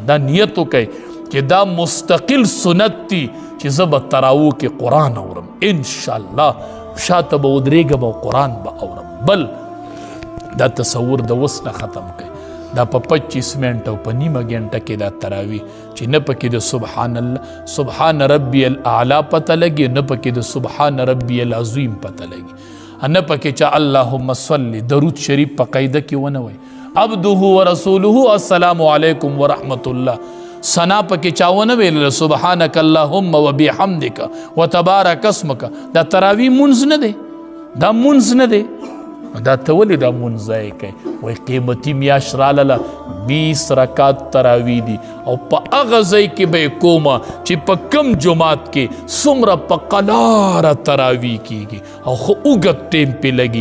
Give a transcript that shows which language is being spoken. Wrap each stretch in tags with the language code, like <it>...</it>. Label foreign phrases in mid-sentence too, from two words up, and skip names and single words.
<ps>دا نیت وکئ چې دا مستقل سنت دي چې زه به تراوو کې قرآن اورم انشاءالله، شاته به ودرېږم او قرآن به اورم. بل دا تصور د وس نه ختم کړئ. دا په 25 منټه او په نیمه ګنټه کې دا تراوی چې نه پکې د</ps> <ar>سبحان الله سبحان ربی الاعلی</ar> <ps>پته لګي، نه پکې د</ps> <ar>سبحان ربی العظیم</ar> <ps>پته لګي، نه پکې چې</ps> <ar>اللهم صل</ar> <ps>درود شریف په قاعده کې ونه وای،</ps> <ar>عبده ورسوله السلام علیکم ورحمت الله</ar> <ps>ثنا پکې چاونه ویل،</ps> <ar>سبحانك اللهم وبحمدك وتبارك اسمك.</ar> <ps>دا تراوی منځ نه دی، دا منځ نه دی. دا ته ولې دا منځ ځای کوي؟ وایي قیمتي میاشت رالاله، 20 رکات تراوی دي او په هغه ځای کې به یې کومه چې په کوم جومات کې څومره په قلاره تراوی کېږي او ښه اوږد ټیم پې لګي.</ps>